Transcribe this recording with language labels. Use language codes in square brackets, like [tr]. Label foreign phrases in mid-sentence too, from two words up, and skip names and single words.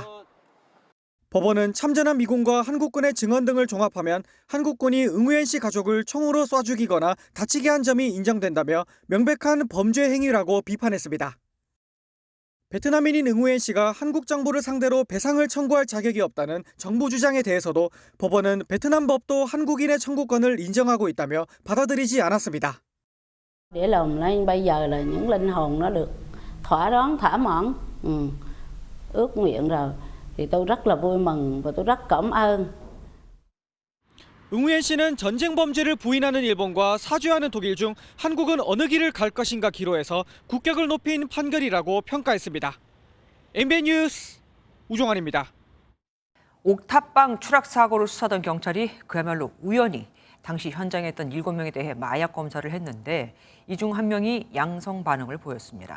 [ko] 법원은 참전한 미군과 한국군의 증언 등을 종합하면 한국군이 응우옌 씨 가족을 총으로 쏴 죽이거나 다치게 한 점이 인정된다며 명백한 범죄 행위라고 비판했습니다. 베트남인인 응우옌 씨가 한국 정부를 상대로 배상을 청구할 자격이 없다는 정부 주장에 대해서도 법원은 베트남 법도 한국인의 청구권을 인정하고 있다며 받아들이지 않았습니다. [vi] Để lòng lên bây giờ là những linh hồn nó được thỏa đoán thỏa mãn ước nguyện rồi thì tôi rất là vui mừng và tôi rất cảm ơn. [ko] 응우옌 씨는 전쟁 범죄를 부인하는 일본과 사죄하는 독일 중 한국은 어느 길을 갈 것인가 기로에서 국격을 높인 판결이라고 평가했습니다. MBN 뉴스 우종환입니다. 옥탑방 추락 사고를 수사하던 경찰이 그야말로 우연히 당시 현장에 있던 7명에 대해 마약 검사를 했는데 이 중 한 명이 양성 반응을 보였습니다.